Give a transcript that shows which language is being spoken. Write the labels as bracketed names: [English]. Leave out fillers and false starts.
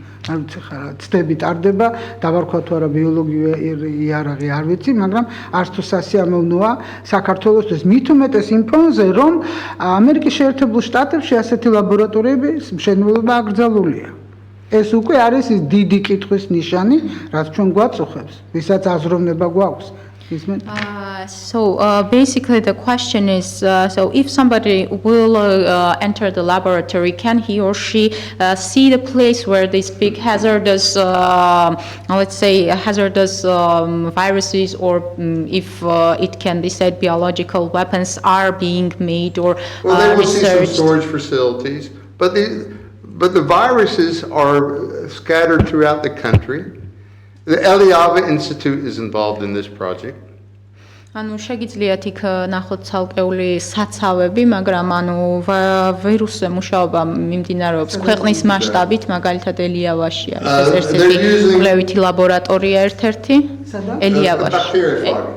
[Georgian] არ ვიცი ხარ ცდები ტარდება, დავარქვა თუ არა ბიოლოგიური იარაღი არ ვიცი, მაგრამ არც თუ სასიამოვნოა საქართველოსთვის მით უმეტეს იმ ფონზე, რომ ამერიკის შეერთებულ შტატებში ასეთი ლაბორატორიების მშენებლობა აკრძალულია. ეს უკვე არის ის დიდი კითხვის ნიშანი, რაც ჩვენ გვაწუხებს, ვისაც აზროვნება გვაქვს. [English] So basically the question is, so if somebody will enter the laboratory, can he or she see the place where these big hazardous, let's say hazardous viruses or if it can be said biological weapons are being made or Well, they will see some researched? storage facilities, but the viruses are scattered throughout the country. The Eliava Institute is involved in this project. [Georgian] ანუ შეგიძლიათ იქ ნახოთ ცალკეული საცავები, მაგრამ ანუ ვირუსზე მუშაობა მიმდინარეობს ქვეყნის მასშტაბით, მაგალითად ელიავაში არის ეს ერთ-ერთი კვლევითი ლაბორატორია ერთ-ერთი ელიავაში.